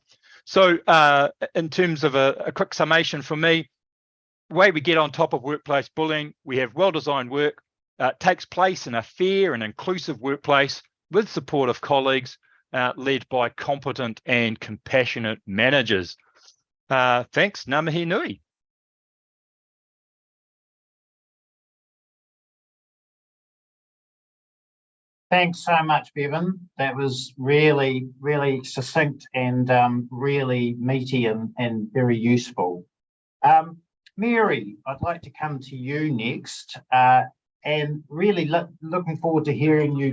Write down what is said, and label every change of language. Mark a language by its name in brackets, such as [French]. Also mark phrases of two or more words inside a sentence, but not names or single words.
[English] So in terms of a quick summation for me, the way we get on top of workplace bullying, we have well-designed work, takes place in a fair and inclusive workplace with supportive colleagues, led by competent and compassionate managers. Thanks, [Māori] ngā mihi nui. [English] Thanks so much, Bevan. That was really, really succinct and really meaty and very useful. Mary, I'd like to come to you next, and really looking forward to hearing you